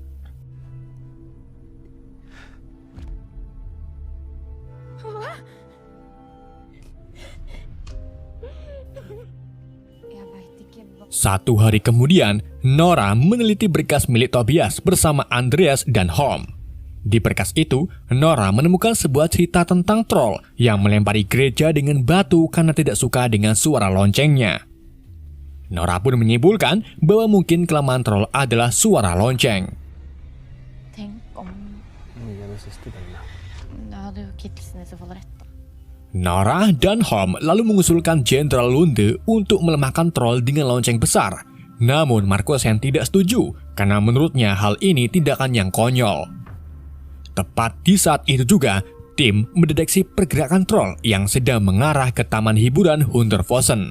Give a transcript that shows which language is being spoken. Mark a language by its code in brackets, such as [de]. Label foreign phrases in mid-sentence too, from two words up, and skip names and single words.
[id] Satu hari kemudian, Nora meneliti berkas milik Tobias bersama Andreas dan Holm. Di berkas itu, Nora menemukan sebuah cerita tentang troll yang melempari gereja dengan batu karena tidak suka dengan suara loncengnya. Nora pun menyimpulkan bahwa mungkin kelemahan troll adalah suara lonceng. [no] Tenk om det hadde jo Kittelsen i så fall rett. [id] Nora dan Holm lalu mengusulkan Jenderal Lunde untuk melemahkan troll dengan lonceng besar. Namun Markusen tidak setuju karena menurutnya hal ini tindakan yang konyol. Tepat di saat itu juga, tim mendeteksi pergerakan troll yang sedang mengarah ke taman hiburan Hunderfossen.